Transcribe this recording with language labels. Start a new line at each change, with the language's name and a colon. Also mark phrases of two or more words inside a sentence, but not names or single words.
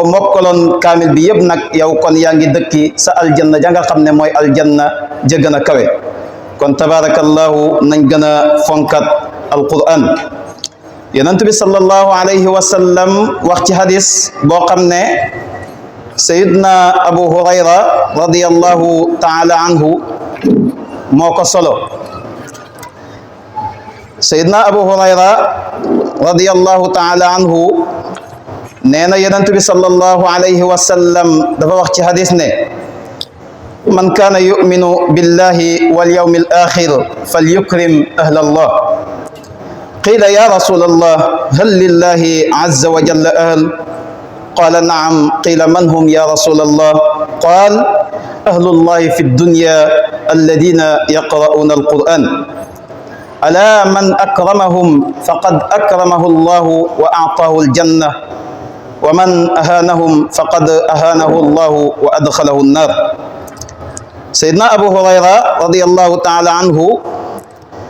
Wolof: mokkaloon kaamil bi yëpp nag yow kon yaa ngi dëkki sa aljanna ja nga xam ne mooy aljanna ja gën a kawe kon tabarakallahu nañ gën a fonkat alquran yonent bi
Arabic: صلى الله عليه وسلم
Wolof: wax ci hadis boo xam ne sayidna abu hurayra
Arabic: رضي الله تعالى عنه
Wolof: moo ko solo sayidna abu hurayra
Arabic: رضي الله تعالى عنه
Wolof: nee na yonent bi
Arabic: صلى الله عليه وسلم
Wolof: dafa wax ci hadis ne
Arabic: من كان يؤمن بالله واليوم الآخر فليكرم أهل الله قيل يا رسول الله هل لله عز و جل أهل قال نعم قيل من هم يا رسول الله قال أهل الله في الدنيا الذين يقرؤون القرآن على من أكرمهم فقد أكرمه الله وأعطاه الجنة ومن أهانهم فقد أهانه الله وأدخله النار Seydina Abu Hurayra رضي الله تعالى عنه